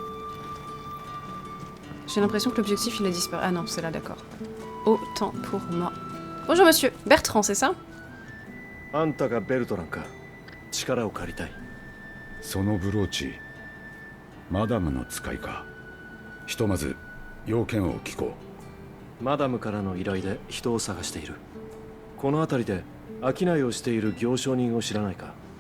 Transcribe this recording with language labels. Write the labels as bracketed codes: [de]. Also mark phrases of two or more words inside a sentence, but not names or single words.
[fr] J'ai l'impression que l'objectif il a disparu. Ah non, c'est là, d'accord. Autant pour moi. Bonjour monsieur. Bertrand, c'est ça? [ja] あんたがベルトランか。力を借りたい。そのブローチ、マダムの使いか。ひとまず要件を聞こう。マダムからの依頼で人を探している。この辺りで商いをしている行商人を知らないか。